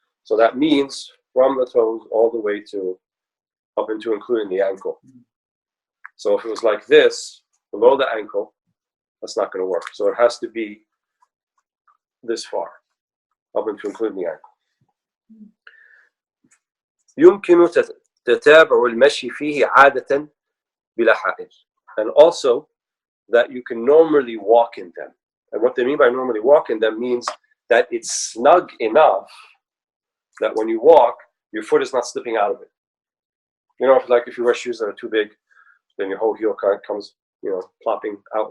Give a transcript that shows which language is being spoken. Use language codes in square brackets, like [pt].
[en] So that means from the toes all the way to up into including the ankle. So if it was like this, below the ankle, that's not going to work. So it has to be this far, up into including the ankle. [ar] يمكن تتابع المشي فيه عادة بلا حائل. [en] And also that you can normally walk in them. And what they mean by normally walk in them means that it's snug enough that when you walk, your foot is not slipping out of it. You know, if you wear shoes that are too big, then your whole heel kind of comes, plopping out.